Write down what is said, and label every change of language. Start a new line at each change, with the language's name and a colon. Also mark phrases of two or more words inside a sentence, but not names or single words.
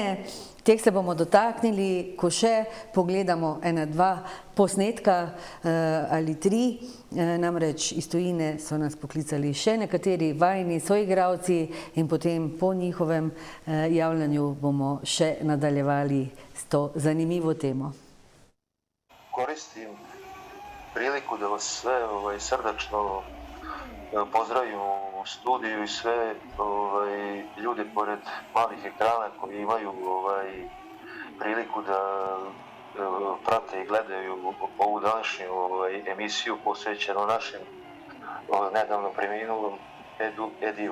Slovenian: Teh se bomo dotaknili, ko še pogledamo 1-2 posnetka ali 3, namreč iz tujine so nas poklicali še nekateri vajni soigralci in potem po njihovem javljanju bomo še nadaljevali s to zanimivo temo.
Serbian: Koristim priliku da vas sve srdačno pozdravim u studiju i sve ljude pored malih ekrana koji imaju priliku da prate i gledaju ovu današnju emisiju posvećenu našem nedavno preminulom Ediju.